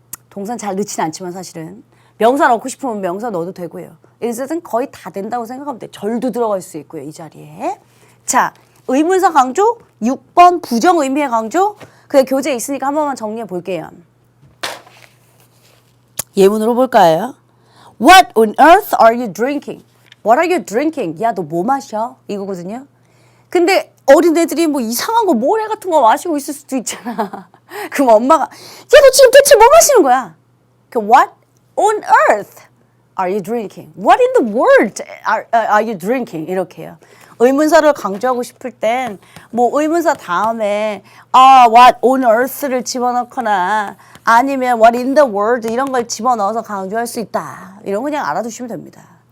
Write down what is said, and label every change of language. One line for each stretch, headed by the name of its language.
Korean: 동사는 잘 넣지는 않지만 사실은 명사 넣고 싶으면 명사 넣어도 되고요. 이것은 거의 다 된다고 생각하면 돼요. 절도 들어갈 수 있고요. 이 자리에. 자, 의문사 강조, 6번 부정의미의 강조. 그게 교재에 있으니까 한 번만 정리해 볼게요. 예문으로 볼까요?
English: What on earth are you drinking? What are you drinking?
Korean: 야, 너 뭐 마셔? 이거거든요. 근데 어린애들이 뭐 이상한 거 모래 같은 거 마시고 있을 수도 있잖아. 그럼 엄마가 야, 너 지금 대체 뭐 마시는 거야?
English: What on earth are you drinking? What in the world are you drinking?
Korean: 이렇게 해요. 의문사를 강조하고 싶을 땐 뭐 의문사 다음에
English: what on earth
Korean: 를 집어넣거나 아니면
English: what in the world
Korean: 이런 걸 집어넣어서 강조할 수 있다. 이런 거 그냥 알아두시면 됩니다.